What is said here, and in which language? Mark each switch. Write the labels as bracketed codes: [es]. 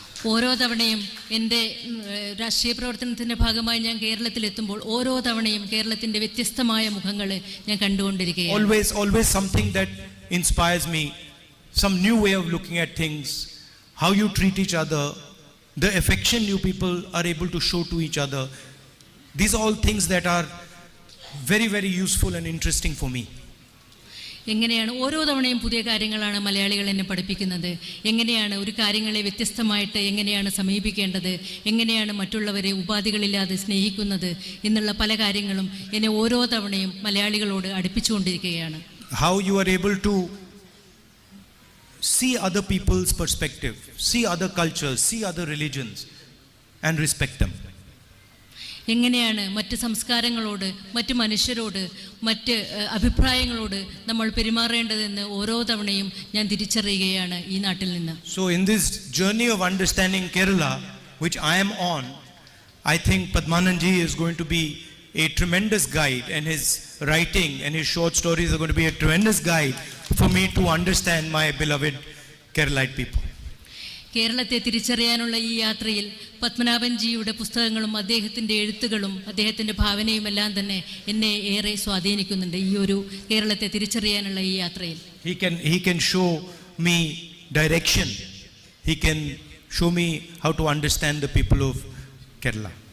[ml] ഓരോ തവണയും എൻ്റെ രാഷ്ട്രീയ പ്രവർത്തനത്തിൻ്റെ ഭാഗമായി ഞാൻ കേരളത്തിലെത്തുമ്പോൾ ഓരോ തവണയും കേരളത്തിൻ്റെ വ്യത്യസ്തമായ മുഖങ്ങൾ ഞാൻ കണ്ടുകൊണ്ടിരിക്കുകയാണ്. [en] Always something that inspires me, some new way of looking at things, how you treat each other, the affection you people are able to show to each other. These are all things that are very, very useful and interesting for me. [ml] എങ്ങനെയാണ് ഓരോ തവണയും പുതിയ കാര്യങ്ങളാണ് മലയാളികൾ എന്നെ പഠിപ്പിക്കുന്നത്. എങ്ങനെയാണ് ഒരു കാര്യങ്ങളെ വ്യത്യസ്തമായിട്ട് എങ്ങനെയാണ് സമീപിക്കേണ്ടത്, എങ്ങനെയാണ് മറ്റുള്ളവരെ ഉപാധികളില്ലാതെ സ്നേഹിക്കുന്നത് എന്നുള്ള പല കാര്യങ്ങളും എന്നെ ഓരോ തവണയും മലയാളികളോട് അടുപ്പിച്ചുകൊണ്ടിരിക്കുകയാണ്. [en] How you are able to see other people's perspective, see other cultures, see other religions and respect them. [ml] എങ്ങനെയാണ് മറ്റ് സംസ്കാരങ്ങളോട്, മറ്റ് മനുഷ്യരോട്, മറ്റ് അഭിപ്രായങ്ങളോട് നമ്മൾ പെരുമാറേണ്ടതെന്ന് ഓരോ തവണയും ഞാൻ തിരിച്ചറിയുകയാണ് ഈ നാട്ടിൽ നിന്ന്. [en] So in this journey of understanding Kerala, which I am on, I think Padhbanaban is going to be a tremendous guide, and his writing and his short stories are going to be a tremendous guide for me to understand my beloved Keralite people. [ml] കേരളത്തെ തിരിച്ചറിയാനുള്ള ഈ യാത്രയിൽ പത്മനാഭൻജിയുടെ പുസ്തകങ്ങളും അദ്ദേഹത്തിൻ്റെ എഴുത്തുകളും അദ്ദേഹത്തിൻ്റെ ഭാവനയും എല്ലാം തന്നെ എന്നെ ഏറെ സ്വാധീനിക്കുന്നുണ്ട് ഈ ഒരു കേരളത്തെ തിരിച്ചറിയാനുള്ള ഈ യാത്രയിൽ. [en] He can show me direction. He can show me how to understand the people of Kerala.